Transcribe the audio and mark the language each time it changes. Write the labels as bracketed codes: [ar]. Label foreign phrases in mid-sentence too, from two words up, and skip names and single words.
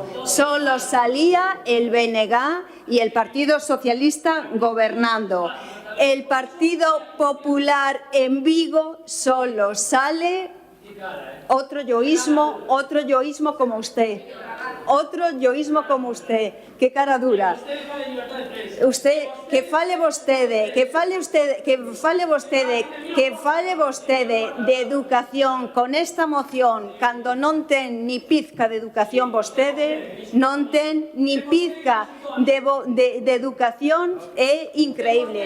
[es] Solo salía el BNG y el Partido Socialista gobernando. El Partido Popular en Vigo solo sale otro yoísmo como usted. Qué cara dura. [gl] Usted, que fale vostede de educación con esta moción, cando non ten [es] ni pizca [gl] de educación vostede, non ten [es] ni pizca [gl] de educación, é increíble.